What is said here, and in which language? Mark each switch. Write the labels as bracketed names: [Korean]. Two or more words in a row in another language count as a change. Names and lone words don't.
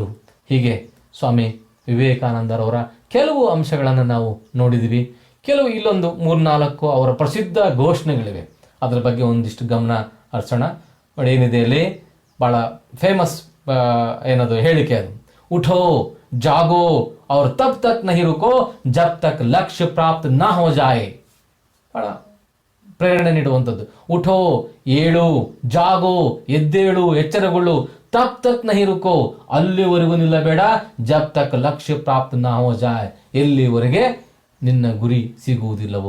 [Kannada] ಹೀಗೆ ಸ್ವಾಮಿ ವಿವೇಕಾನಂದರವರ ಕೆಲವು ಅಂಶಗಳನ್ನು ನಾವು ನೋಡಿದ್ದೀವಿ. ಕೆಲವು ಇಲ್ಲೊಂದು 3-4 ಅವರ ಪ್ರಸಿದ್ಧ ಘೋಷಣೆಗಳಿವೆ, ಅದರ ಬಗ್ಗೆ ಒಂದಿಷ್ಟು ಗಮನ ಹರಿಸೋಣ. ಏನಿದೆ ಅಲ್ಲಿ ಭಾಳ ಫೇಮಸ್ ಏನದು ಹೇಳಿಕೆ, ಅದು [Hindi] उठो जागो और तब तक नहीं रुको जब तक लक्ष्य प्राप्त ना हो जाए. [Kannada] ಭಾಳ ಪ್ರೇರಣೆ ನೀಡುವಂಥದ್ದು. ಉಠೋ, ಏಳು, ಜಾಗೋ, ಎದ್ದೇಳು, ಎಚ್ಚರಗೊಳ್ಳು, [Hindi] तब तक नहीं रुको, [Kannada] ಅಲ್ಲಿವರೆಗೂ ನಿಲ್ಲಬೇಡ, [Hindi] जब तक लक्ष्य प्राप्त ना हो जाए, [Kannada] ಎಲ್ಲಿವರೆಗೆ ನಿನ್ನ ಗುರಿ ಸಿಗುವುದಿಲ್ಲವೋ.